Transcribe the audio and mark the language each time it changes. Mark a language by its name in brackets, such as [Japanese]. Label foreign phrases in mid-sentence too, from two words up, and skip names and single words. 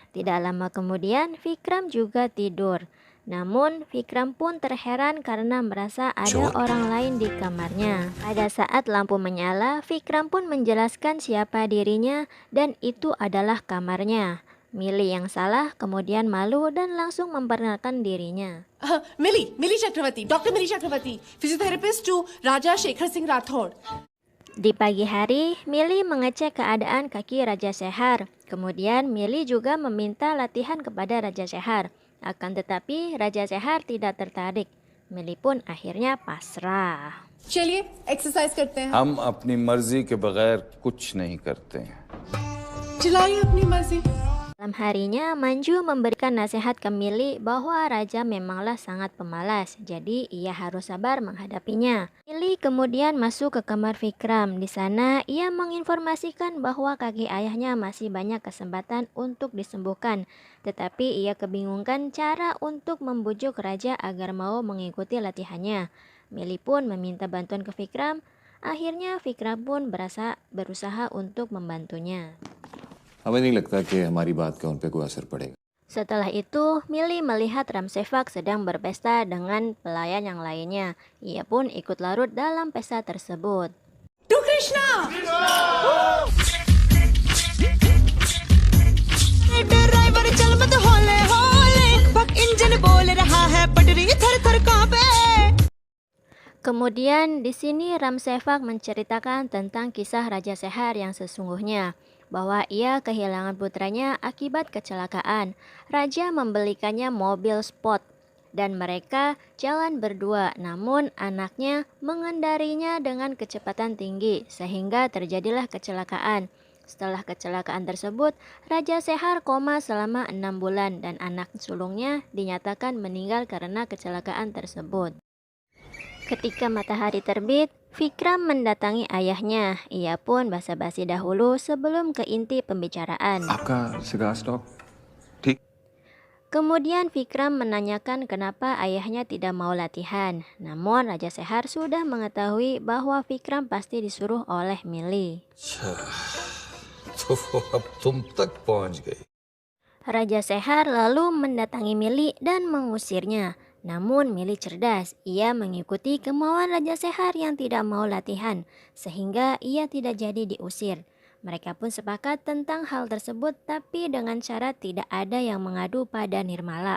[Indonesian] Tidak lama kemudian Vikram juga tidur. Namun Vikram pun terheran karena merasa ada orang lain di kamarnya. Pada saat lampu menyala, Vikram pun menjelaskan siapa dirinya dan itu adalah kamarnya. Millie yang salah kemudian malu dan langsung memperkenalkan dirinya. [Hindi] मिली चक्रवर्ती, डॉक्टर मिली चक्रवर्ती, [English] physiotherapist to [Hindi] राजा शेखर सिंह राठौड़. [Indonesian] Di pagi hari, Millie mengecek keadaan kaki Raja Sehar. Kemudian Millie juga meminta latihan kepada Raja Sehar. Akan tetapi Raja Sehar tidak tertarik. Millie pun akhirnya pasrah. [Hindi] चलिए एक्सरसाइज करते हैं. हम अपनी मर्जी के बगैर कुछ नहीं करते हैं. चलाइए अपनी मर्जी. [Indonesian] Malam harinya, Manju memberikan nasihat ke Millie bahwa raja memanglah sangat pemalas, jadi ia harus sabar menghadapinya. Millie kemudian masuk ke kamar Vikram. Di sana, ia menginformasikan bahwa kaki ayahnya masih banyak kesempatan untuk disembuhkan, tetapi ia kebingungkan cara untuk membujuk raja agar mau mengikuti latihannya. Milly pun meminta bantuan ke Vikram. Akhirnya Vikram pun berusaha untuk membantunya. [Hindi] हमें नहीं लगता कि हमारी बात का उन पे कोई असर पड़ेगा. [Indonesian] Setelah itu, Milly melihat Ram Sevak sedang berpesta dengan pelayan yang lainnya. Ia pun ikut larut dalam pesta tersebut. [English] To Krishna! [Hindi] ड्राइवर चल मत होले होले बक इंजन बोल रहा है पटरी थर थर कांपे. [Indonesian] Kemudian di sini Ram Sevak menceritakan tentang kisah Raja Sehar yang sesungguhnya, bahwa ia kehilangan putranya akibat kecelakaan. Raja membelikannya mobil sport dan mereka jalan berdua, namun anaknya mengendarinya dengan kecepatan tinggi sehingga terjadilah kecelakaan. Setelah kecelakaan tersebut, Raja Sehar koma selama 6 bulan dan anak sulungnya dinyatakan meninggal karena kecelakaan tersebut. Ketika matahari terbit, Vikram mendatangi ayahnya. Ia pun basa-basi dahulu sebelum ke inti pembicaraan. [Hindi] आपका [English] cigar stock [Hindi] ठीक. [Indonesian] Kemudian Vikram menanyakan kenapa ayahnya tidak mau latihan. Namun Raja Sehar sudah mengetahui bahwa Vikram pasti disuruh oleh Milly. [Hindi] तो वो अब तुम तक पहुंच गई. [Indonesian] Raja Sehar lalu mendatangi Milly dan mengusirnya. Namun Milly cerdas, ia mengikuti kemauan Raja Sehar yang tidak mau latihan, sehingga ia tidak jadi diusir. Mereka pun sepakat tentang hal tersebut, tapi dengan syarat tidak ada yang mengadu pada Nirmala.